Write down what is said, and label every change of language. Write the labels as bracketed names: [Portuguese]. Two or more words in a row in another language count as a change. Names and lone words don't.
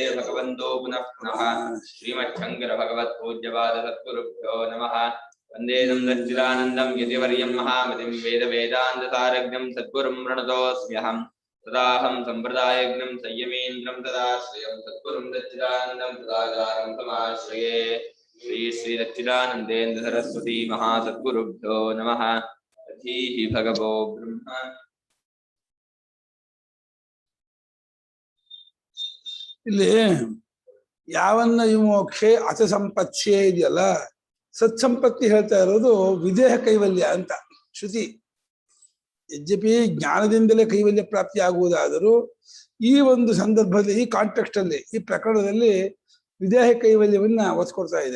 [Sanskrit] भगवन्तो पुनः पुनः श्रीमच्छङ्कर भगवत्पूज्यपाद सद्गुरुभ्यो नमः वन्दे सच्चिदानन्दं यतिवर्यं महामतिं वेदान्तसारज्ञं सद्गुरुं प्रणतोऽस्म्यहम् तदाहं सम्प्रदायज्ञं संयमेन्द्रं तदाश्रयं सद्गुरुं सच्चिदानन्दं तदाचार्यं समाश्रये श्री श्री सच्चिदानन्देन्द्र सरस्वती महासद्गुरुभ्यो नमः अधीः भगवो ब्रह्म [Kannada] ಇಲ್ಲಿ [Sanskrit] ಯಾವನ್ನ ವಿಮೋಕ್ಷೆ ಅಥ ಸಂಪತ್ಸೆ [Kannada] ಇದೆಯಲ್ಲ ಸತ್ಸಂಪತ್ತಿ ಹೇಳ್ತಾ ಇರೋದು ವಿದೇಹ ಕೈವಲ್ಯ ಅಂತ ಶ್ರುತಿ. ಯದ್ಯಪಿ ಜ್ಞಾನದಿಂದಲೇ ಕೈವಲ್ಯ ಪ್ರಾಪ್ತಿ ಆಗುವುದಾದರೂ ಈ ಒಂದು ಸಂದರ್ಭದಲ್ಲಿ ಈ ಕಾಂಟೆಕ್ಸ್ಟ್ ಅಲ್ಲಿ ಈ ಪ್ರಕರಣದಲ್ಲಿ ವಿದೇಹ ಕೈವಲ್ಯವನ್ನ ಒತ್ಕೊಡ್ತಾ ಇದೆ.